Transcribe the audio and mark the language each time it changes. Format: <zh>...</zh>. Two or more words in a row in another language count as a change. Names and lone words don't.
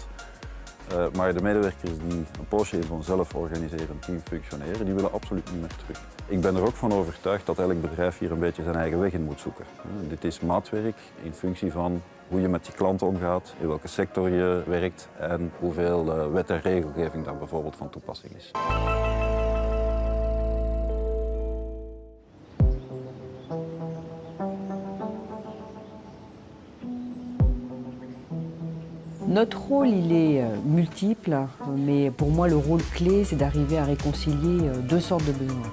<nl>Maar de medewerkers die een poosje in zo'n zelforganiserend team functioneren, die willen absoluut niet meer terug. Ik ben er ook van overtuigd dat elk bedrijf hier een beetje zijn eigen weg in moet zoeken. Dit is maatwerk in functie van hoe je met je klanten omgaat, in welke sector je werkt en hoeveel wet en regelgeving daar bijvoorbeeld van toepassing is.</nl> <fr>Notre rôle, il est multiple, mais pour moi, le rôle clé, c'est d'arriver à réconcilier deux sortes de besoins.</fr>